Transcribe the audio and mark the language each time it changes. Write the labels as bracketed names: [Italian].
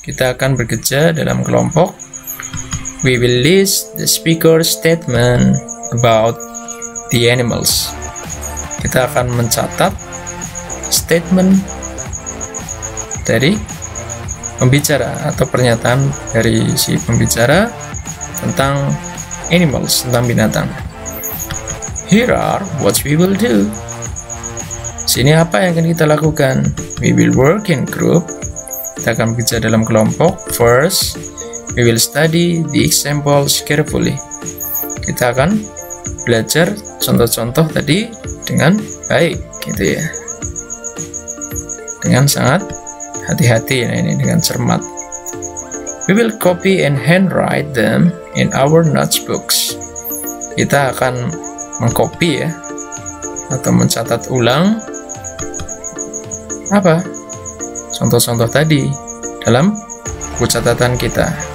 [Indonesian] Kita akan bekerja dalam kelompok. [English] We will list the speaker statement about the animals. [Indonesian] Kita akan mencatat statement dari pembicara atau pernyataan dari si pembicara tentang animals, tentang binatang. [English] Here are what we will do. [Indonesian] Sini apa yang akan kita lakukan? [English] We will work in group. [Indonesian] Kita akan bekerja dalam kelompok. [English] First, we will study the examples carefully. [Indonesian] Kita akan belajar contoh-contoh tadi dengan baik, gitu ya. Dengan sangat hati-hati, nah ini dengan cermat. [English] We will copy and handwrite them in our notebooks. [Indonesian] Kita akan mengcopy ya, atau mencatat ulang apa contoh-contoh tadi dalam buku catatan kita.